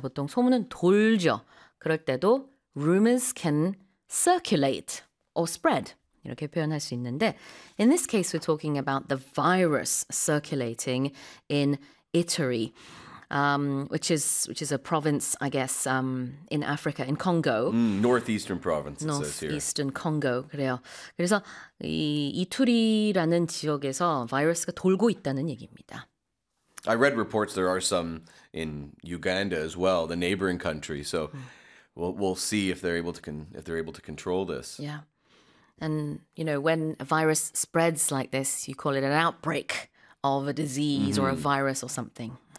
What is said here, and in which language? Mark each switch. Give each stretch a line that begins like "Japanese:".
Korean: 보통 소문은 돌죠. 그럴 때도
English: rumors can circulate or spread.
Korean: 이렇게 표현할 수 있는데,
English: in this case, we're talking about the virus circulating in Italy. Which is a province, I guess, in Africa, in Congo. Northeastern province, it North says here. Northeastern Congo,
Korean: 그래요. 그래서 이투리라는 지역에서 바이러스가 돌고 있다는 얘기입니다.
English: I read reports there are some in Uganda as well, the neighboring country. So we'll see if they're able to control this. Yeah. And, you know, when a virus spreads like this, you call it an outbreak of a disease or a virus or something.